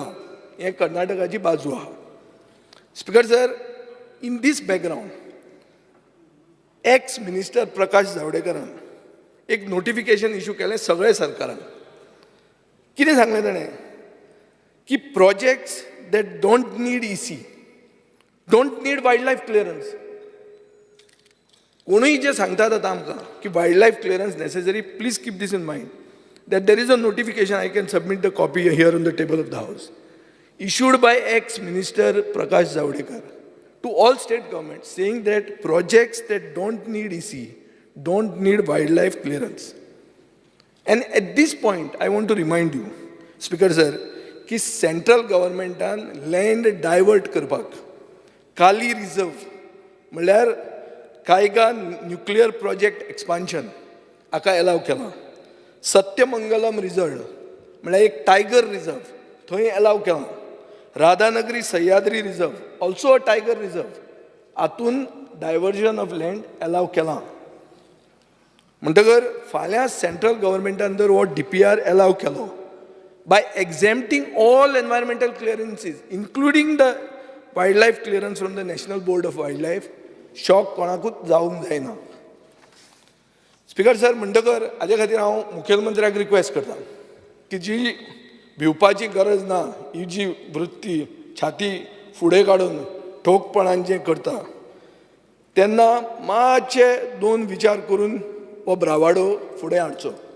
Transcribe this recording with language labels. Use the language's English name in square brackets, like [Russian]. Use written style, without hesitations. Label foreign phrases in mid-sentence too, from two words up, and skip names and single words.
[Konkani] हें कर्नाटकाची बाजू आहा. स्पीकर सर, [English] in this background ex minister [Konkani] प्रकाश जावडेकरान एक नोटिफिकेशन इश्यू केलें सगळे सरकारान. कितें सांगलें ताणें? की [English] projects that don't need EC, don't need wild life clearance. [Konkani] कोणूय जे सांगतात आतां आमकां की [English] wild life clearance necessary, please keep this in mind that there is a notification, I can submit the copy here on the table of the House, issued by ex-minister Prakash Javadekar to all state governments saying that projects that don't need EC don't need wildlife clearance. And at this point, I want to remind you, Speaker sir, कि central government land divert [Konkani] करपाक काली रिजर्व म्हळ्यार कायगा [English] nuclear project expansion [Konkani] हाका एलाव केला. सत्यमंगलम रिजर्व म्हळ्यार एक टायगर रिजर्व थंय एलाव केला. राधानगरी सह्याद्री रिजर्व [English] also a tiger reserve, [Konkani] हातून [English] diversion of land allow [Konkani] केला. म्हणटकर फाल्यां सेंट्रल गव्हर्मेंटान जर हो DPR एलाव केलो [English] by exempting all environmental clearances including the wildlife clearance from the National Board of Wildlife, [Konkani] शॉक कोणाकूच जावंक जायना. स्पीकर सर, म्हणटकर हाजे खातीर हांव मुखेलमंत्र्याक रिक्वेस्ट करता की जी भिवपाची गरज ना, ही जी वृत्ती छाती फुडें काडून ठोकपणान जें करता तेन्ना मातशे दोन विचार करून हो ब्रावाडो फुडें हाडचो.